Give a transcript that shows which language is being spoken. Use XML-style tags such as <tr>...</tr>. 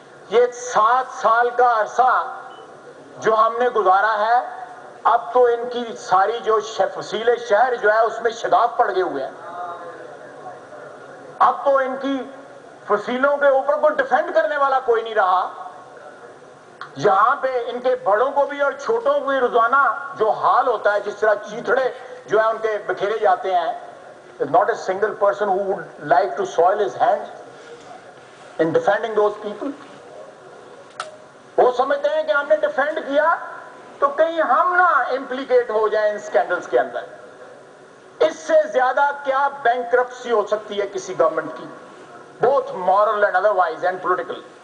<ur>یہ 7 سال کا عرصہ جو ہم نے گزارا ہے، اب تو ان کی ساری جو فصیل شہر جو ہے اس میں شگاف پڑ گئے ہوئے ہیں. اب تو ان کی فصیلوں کے اوپر کوئی ڈیفینڈ کرنے والا کوئی نہیں رہا. یہاں پہ ان کے بڑوں کو بھی اور چھوٹوں کو بھی روزانہ جو حال ہوتا ہے، جس طرح چیتڑے جو ہیں ان کے بکھیرے جاتے ہیں.</ur> <en>Not a single person who would like to soil his hands in defending those people.</en> <ur>وہ سمجھتے ہیں کہ ہم نے ڈیفینڈ کیا تو کہیں ہم نہ امپلیکیٹ ہو جائیں ان سکینڈلز کے اندر. اس سے زیادہ کیا بینکرپسی ہو سکتی ہے کسی گورنمنٹ کی،</ur> <en>both moral and otherwise and political.</en>